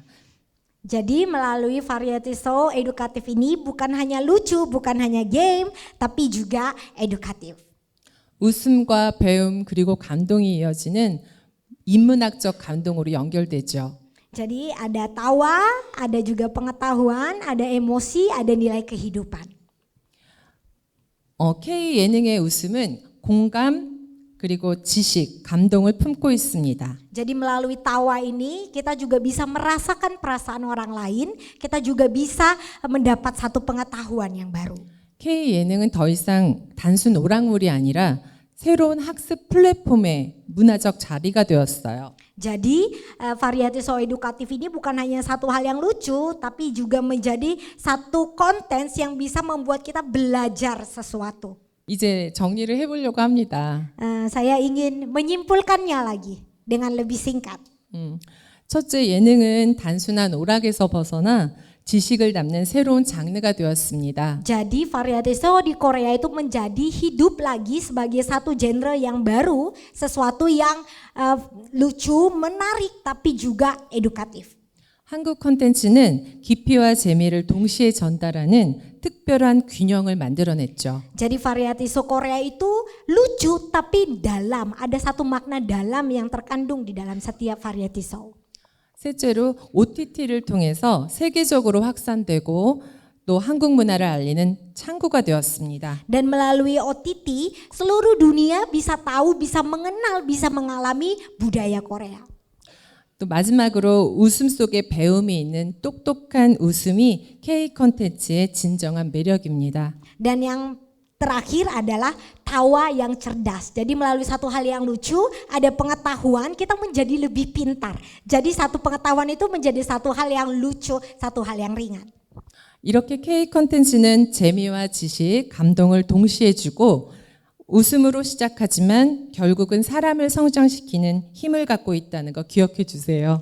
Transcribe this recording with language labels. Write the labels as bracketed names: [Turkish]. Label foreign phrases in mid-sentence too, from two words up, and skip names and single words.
[Indonesian] Jadi melalui [English] variety show [Indonesian] edukatif ini bukan hanya lucu, bukan hanya game, tapi juga edukatif. [Korean] 웃음과 배움 그리고 감동이 이어지는 인문학적 감동으로 연결되죠. [Indonesian] Jadi ada tawa, ada juga pengetahuan, ada emosi, ada nilai kehidupan. [Korean] K 예능의 웃음은 공감 그리고 지식, 감동을 품고 있습니다. [Indonesian] Jadi melalui tawa ini kita juga bisa merasakan perasaan orang lain, kita juga bisa mendapat satu pengetahuan yang baru. [Korean] K 예능은 더 이상 단순 오락물이 아니라 새로운 학습 플랫폼의 문화적 자리가 되었어요. [Indonesian] Jadi [English] variety show [Indonesian] edukatif ini bukan hanya satu hal yang lucu, tapi juga menjadi satu konten yang bisa membuat kita belajar sesuatu. [Korean] 이제 정리를 해보려고 합니다. [Indonesian] Saya ingin menyimpulkannya lagi dengan lebih singkat. [Korean] 첫째, 예능은 단순한 오락에서 벗어나 지식을 담는 새로운 장르가 되었습니다. [Indonesian] Jadi [English] variety show [Indonesian] di Korea itu menjadi hidup lagi sebagai satu genre yang baru, sesuatu yang lucu, menarik, tapi juga edukatif. [Korean] 한국 콘텐츠는 깊이와 재미를 동시에 전달하는 특별한 균형을 만들어냈죠. [Indonesian] Jadi [English] variety show [Indonesian] Korea itu lucu tapi dalam, ada satu makna dalam yang terkandung di dalam setiap [English] variety show. [Korean] 셋째로 OTT를 통해서 세계적으로 확산되고 또 한국 문화를 알리는 창구가 되었습니다. [Indonesian] Dan melalui OTT seluruh dunia bisa tahu, bisa mengenal, bisa mengalami budaya Korea. [Korean] 또 마지막으로 웃음 속에 배움이 있는 똑똑한 웃음이 K 콘텐츠의 진정한 매력입니다. [Indonesian] Dan yang terakhir adalah tawa yang cerdas. Jadi melalui satu hal yang lucu, ada pengetahuan, kita menjadi lebih pintar. Jadi satu pengetahuan itu menjadi satu hal yang lucu, satu hal yang ringan. [Korean] 이렇게 K 콘텐츠는 재미와 지식, 감동을 동시에 주고 웃음으로 시작하지만 결국은 사람을 성장시키는 힘을 갖고 있다는 거 기억해 주세요.